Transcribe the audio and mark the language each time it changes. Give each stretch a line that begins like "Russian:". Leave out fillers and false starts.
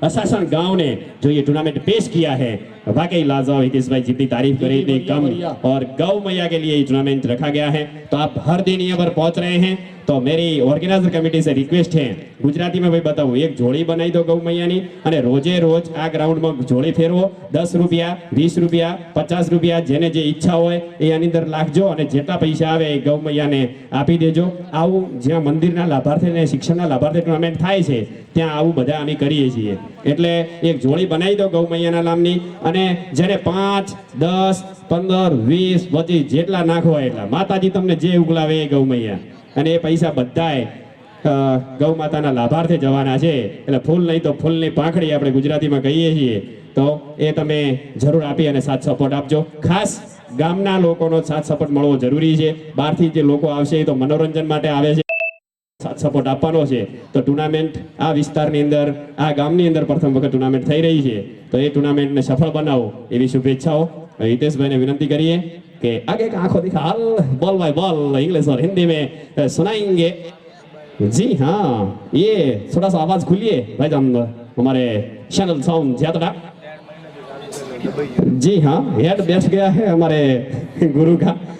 Hindi: अशासन गांव ने जो ये टूर्नामेंट पेश किया है वाकई लाजवाब। हितेश भाई जितनी तारीफ करी थी कम, और गौ मैया के लिए ये टूर्नामेंट रखा गया है। तो आप हर दिन यहाँ पर पहुंच रहे हैं, तो मेरी ऑर्गेनाइजर कमिटी से रिक्वेस्ट है, गुजराती में भाई बताऊं, एक जोड़ी बनाई दो गौ मैयानी
Gujarati: અને રોજે રોજ આ ગ્રાઉન્ડમાં જોડી ફેરવો। 10 રૂપિયા 20 રૂપિયા 50 રૂપિયા જેને જે ઈચ્છા હોય એ આની અંદર લાખજો અને જેટલા પૈસા આવે એ ગૌ મૈયાને આપી દેજો। આવું જ્યાં મંદિરના લાભાર્થીને શિક્ષણના લાભાર્થી ટુર્નામેન્ટ થાય છે ત્યાં આવું બધા અમે કરીએ છીએ। એટલે એક જોડી બનાવી દો ગૌ મૈયાના નામની, અને જેને 5 10 15 20 25 જેટલા નાખો એટલા માતાજી તમને જે ઉગલાવે એ ગૌ મૈયા, અને એ પૈસા બધાય ગૌ માતાના લાભાર્થે જવાના છે। એટલે ફૂલ નહીં તો ફૂલની પાંખડી આપણે ગુજરાતીમાં કહીએ છીએ, તો એ તમે જરૂર આપી અને સાથ સપોર્ટ આપજો। ખાસ ગામના લોકોનો સાથ સપોર્ટ મળવો જરૂરી છે। બહારથી જે લોકો આવશે એ તો મનોરંજન માટે આવે છે, સાથ સપોર્ટ આપવાનો છે। તો ટુર્નામેન્ટ આ વિસ્તારની અંદર આ ગામની અંદર પ્રથમ વખત ટુર્નામેન્ટ થઈ રહી છે, તો એ ટુર્નામેન્ટને સફળ બનાવો એવી શુભેચ્છાઓ।
Hindi: हितेशભાઈને विनती करिए कि आगे का आंखों दिखा हाल बॉल बाय बॉल इंग्लिश और हिंदी में सुनाएंगे। जी हाँ, ये थोड़ा सा आवाज खुलिए भाईजान, हमारे चैनल साउंड ज्यादा। जी हाँ, हेड बैठ गया है हमारे गुरु का।